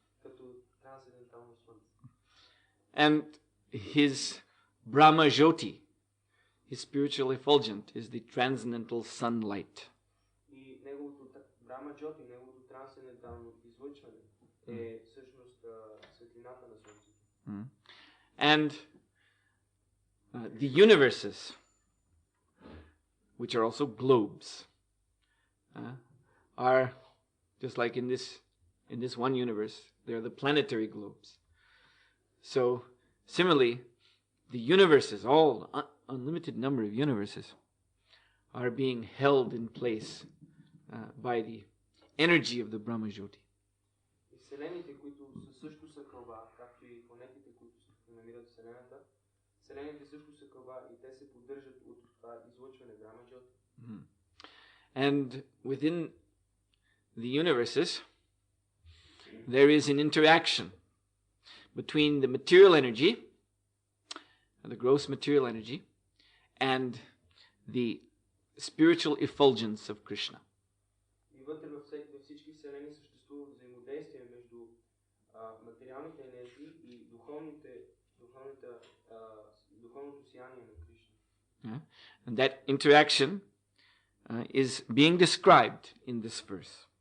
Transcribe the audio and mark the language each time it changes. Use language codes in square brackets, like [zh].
[bg] Като трансцендентално слънце. [en] And his Brahma Jyoti, his spiritual effulgent, is the transcendental sunlight. [bg] И неговото Brahma Jyoti, неговото трансцендентално излъчване е всъщност светлината на Слънцето. [en] And the universes, which are also globes, are just like in this one universe, they are the planetary globes. So similarly, the universes, all unlimited number of universes, are being held in place by the energy of the Brahma Jyoti. [bg] Вселените, които също са кълба, както и планетите, които се намират в Вселената, вселените също са кълба и те се поддържат от това излъчване Брахма Джоти. [en] And within the universes, there is an interaction between the material energy, the gross material energy, and the spiritual effulgence of Krishna. [bg] И вътре във всички вселени съществува взаимодействие между материалните енергии и духовното сияние на Кришна. [en] And that interaction is being described in this verse.